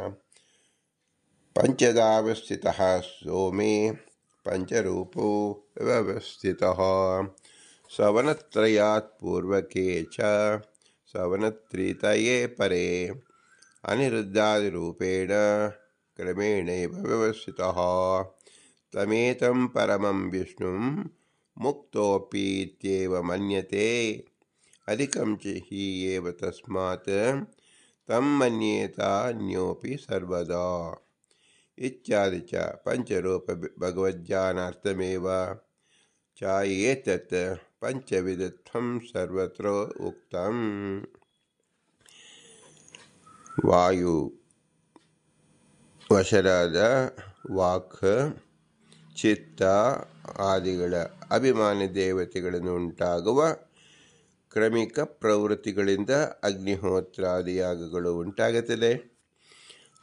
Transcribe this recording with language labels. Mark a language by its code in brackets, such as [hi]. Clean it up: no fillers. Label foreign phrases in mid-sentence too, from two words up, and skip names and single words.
[sa] ಪಂಚದಾವಸ್ಥಿತಃ ಸೋಮೇ ಪಂಚರೂಪೋ ವ್ಯವಸ್ಥಿತಃ ಸವನತ್ರಯಾತ್ ಪೂರ್ವಕೆ ಚ ಸವನತ್ರಿತಯೇ ಪರೇ ಅನಿರುದ್ಧಾದಿರೂಪೇಣ ಕ್ರಮೇಣೈವ ವ್ಯವಸ್ಥಿತಃ ತಮೇತಂ ಪರಮಂ ವಿಷ್ಣುಂ ಮುಕ್ತೋಪೀತ್ಯೇವ ಮನ್ಯತೆ ಅಧಿಕಂ ಚ ಹಿ ಏವ ತಸ್ಮಾತ್ ತಂ ಮನ್ಯೇತ ಅನ್ಯೋಪಿ ಸರ್ವದಾ ಇತ್ಯಾದಿ ಚ ಪಂಚರೂಪ ಭಗವಜ್ಞಾನಾರ್ಥಮೇವ ಚ ಏತತ್ ಪಂಚವಿಧತ್ವಂ ಸರ್ವತ್ರ ಉಕ್ತಂ. [kn] ವಾಯು ವಶರಾದ ವಾಕ್, ಚಿತ್ತ ಆದಿಗಳ ಅಭಿಮಾನಿ ದೇವತೆಗಳನ್ನು ಉಂಟಾಗುವ ಕ್ರಮಿಕ ಪ್ರವೃತ್ತಿಗಳಿಂದ ಅಗ್ನಿಹೋತ್ರಾದಿ ಯಾಗಗಳು ಉಂಟಾಗುತ್ತದೆ.